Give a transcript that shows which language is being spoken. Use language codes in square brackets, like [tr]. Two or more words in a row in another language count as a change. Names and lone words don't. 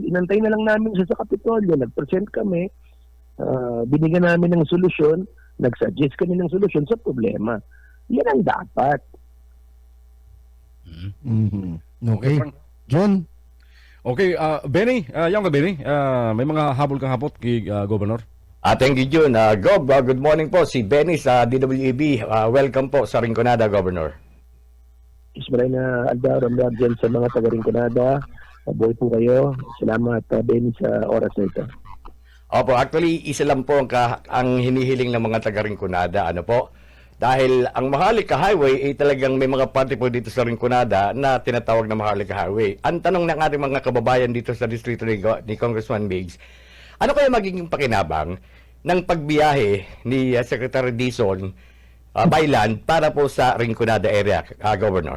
[tl] Inantay na lang namin siya sa Kapitolyo, nag-present kami, binigyan namin ng solusyon, nag-suggest kami ng solusyon sa problema. Yan ang dapat. Okay. John? [bik] Okay, Benny, yan ka Benny, may mga habol kang hapot kay Governor? [en] Thank you, Jun. [tl] Gob, [en] good morning [tl] po. Si Benny sa DWAB. Welcome po sa Rinconada, Governor. [bik] Ismaray na Alda, dyan sa mga taga-Rinconada. [tl] Mabuhay po kayo. Salamat, Ben, sa oras na ito. Opo, actually, isa lang po ang hinihiling ng mga taga-Rinconada. Ano po? Dahil ang Maharlika Highway ay talagang may mga parte po dito sa Rinconada na tinatawag na Maharlika Highway. Ang tanong ng ating mga kababayan dito sa distrito ni Congressman Migs, ano kaya magiging pakinabang ng pagbiyahe ni Secretary Dizon [en] by land [tl] para po sa Rinconada area, Governor?